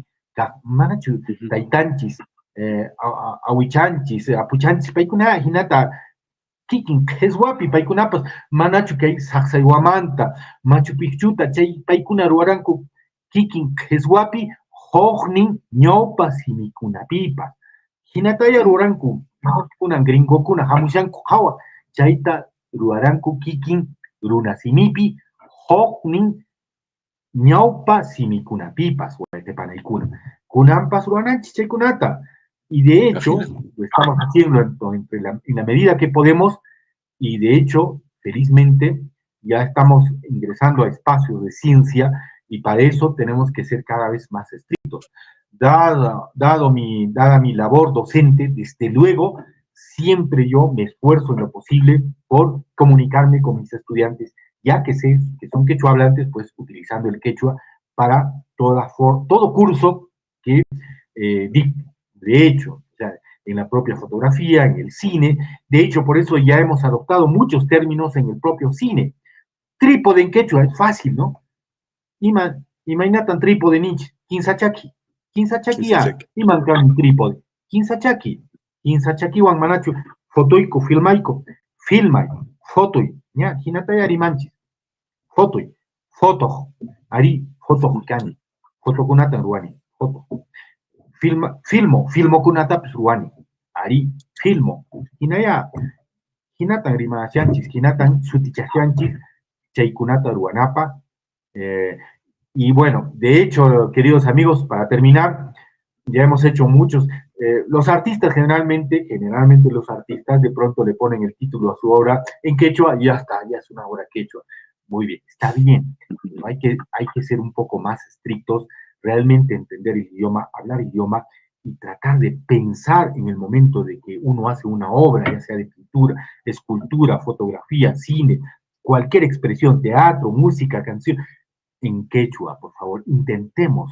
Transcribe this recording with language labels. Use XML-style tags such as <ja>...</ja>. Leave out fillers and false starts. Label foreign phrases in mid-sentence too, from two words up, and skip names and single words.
<qu>Manachu taytanchis, awichanchis, apuchanchis, paykuna hinata kikin qheswapi paykunapas manachu kay saqsaywamanta, Machu Picchuta, chay paykuna ruwaranku kikin qheswapi huknin ñawpa simikunapipas. Hinataya ruranku, kunan gringo kuna hamushanku hawa, chaita ruaranku kikin runasimipi, hoknin ñaupa simikunapipas, guaytepanaykuna. Kunampas ruananchi chaykunata.</qu> <es>Y de hecho, Imagínate. lo estamos haciendo en la medida que podemos, y de hecho, felizmente, ya estamos ingresando a espacios de ciencia, y para eso tenemos que ser cada vez más estrictos. Dada mi labor docente, desde luego, siempre yo me esfuerzo en lo posible por comunicarme con mis estudiantes, ya que sé que son quechohablantes, pues utilizando el quechua para todo curso que dicto. De hecho, o sea, en la propia fotografía, en el cine, de hecho, por eso ya hemos adoptado muchos términos en el propio cine. Trípode en quechua es fácil, ¿no?</es> <qu>Imaginatan trípode ninch, kinsachaki. Kinsachaki ya, imankan trípode. Kinsachaki. Kinsachaki wan manachu, fotoico, filmaico, filmai, fotoi, ya, hinataya rimanchis. Fotoi, foto, ari, foto kani, foto kunatan ruani, foto. Filmo kunata pisuani, ari, filmo. Hinaya, hinatan rimasianchis, hinatan sutichasianchis, chaykunata ruanapa.</qu> <es>Y bueno, de hecho, queridos amigos, para terminar, ya hemos hecho muchos. Los artistas generalmente los artistas de pronto le ponen el título a su obra en quechua y ya está, ya es una obra quechua. Muy bien, está bien. Pero hay que ser un poco más estrictos, realmente entender el idioma, hablar idioma y tratar de pensar en el momento de que uno hace una obra, ya sea de pintura, escultura, fotografía, cine, cualquier expresión, teatro, música, canción, en quechua, por favor, intentemos.</es>